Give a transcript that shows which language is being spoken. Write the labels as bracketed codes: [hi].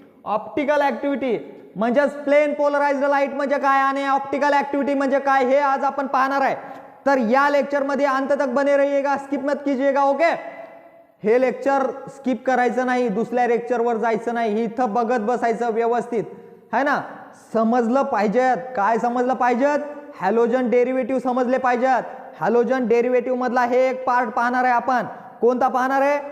[mr] Optical activity म्हणजेच plain polarised light म्हणजे काय आणि ऑप्टिकल ऍक्टिव्हिटी म्हणजे काय, हे आज आपण पाहणार आहे। तर या लेक्चर मध्ये [hi] अंत तक बने रहिएगा, स्किप मत कीजिएगा, ओके। [mr] हे लेक्चर स्किप करायचं नाही, दुसऱ्या लेक्चर वर जायचं नाही, इथं बघत बसायचं व्यवस्थित, [hi] है ना। [mr] समजलं पाहिजेत, काय समजलं पाहिजेत? हॅलोजन डेरिव्हेटिव्ह समजले पाहिजेत। हॅलोजन डेरिव्हेटिव्ह मधला हे एक पार्ट पाहणार आहे आपण। कोणता पाहणार आहे?